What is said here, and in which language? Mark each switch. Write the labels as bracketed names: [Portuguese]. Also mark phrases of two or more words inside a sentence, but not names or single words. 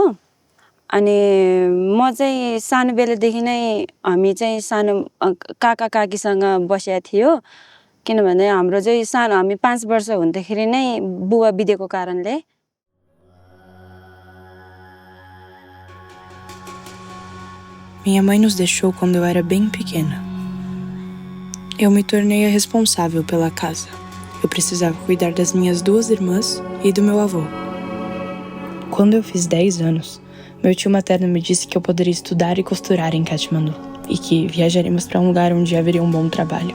[Nepali] अनि म चाहिँ सानो बेलादेखि नै हामी चाहिँ सानो काका काकीसँग बसेको थियो, किनभने हाम्रो चाहिँ सानो हामी 5 वर्ष हुँदाखेरि नै बुवा बितेको कारणले। [Portuguese] Minha mãe nos deixou quando eu era bem pequena. Eu me tornei a responsável pela casa. Eu precisava cuidar das minhas 2 irmãs e do meu avô. Quando eu fiz 10 anos, meu tio materno me disse que eu poderia estudar e costurar em Katmandu e que viajaríamos para um lugar onde haveria um bom trabalho.